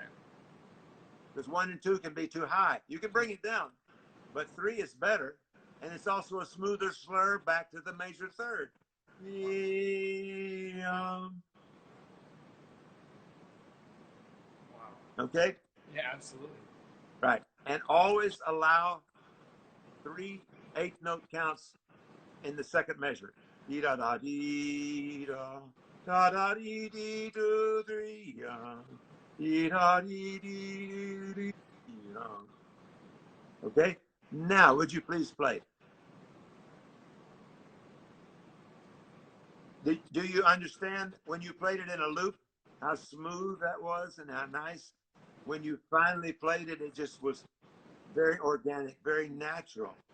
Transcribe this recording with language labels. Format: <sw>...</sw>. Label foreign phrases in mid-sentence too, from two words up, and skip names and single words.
<en>Because 1 and 2 can be too high. You can bring it down, but 3 is better, and it's also a smoother slur back to the major third. Wow. Okay? Yeah, absolutely. Right. And always allow 3 8th-note counts in the second measure. Dee da da dee da da da dee dee 2 3 dee da dee dee dee. Okay. Now, would you please play? Do you understand when you played it in a loop, how smooth that was and how nice? When you finally played it, it just was very organic, very natural.</en>